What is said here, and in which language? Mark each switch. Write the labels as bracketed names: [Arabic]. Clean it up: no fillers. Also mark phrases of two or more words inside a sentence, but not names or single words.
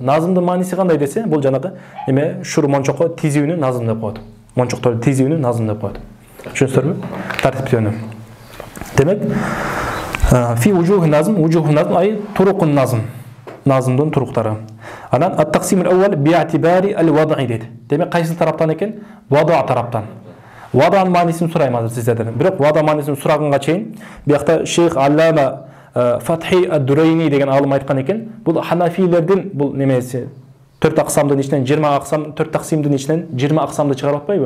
[Kyrgyz] Назмдын мааниси кандай десе, бул жанагы эме шур мончокко тизүүнү назм деп коет. Мончокто тизүүнү назм деп коет. Түшүнүңүздөрбү? Тартиптөөнү. [Arabic] Демек, في وجوه نظم أي طرق نظم. [Kyrgyz] Назмдын туруктары. Анан [Arabic] التقسيم الأول باعتبار الوضع [Kyrgyz] дейт. Демек, кайсы тараптан экен? Вада тараптан. Ваданын маанисин сурайм азыр сиздерден. Бирок вада маанисин сурагынга чейин, биякта Шейх Аллама Фатхи ад-Дурайни деген алым айткан экен. Бул ханафилердин бул немеси 4 аксамдын ичинен 20 аксам, 4 таксимдин ичинен 20 аксамды чыгарып атпайбы?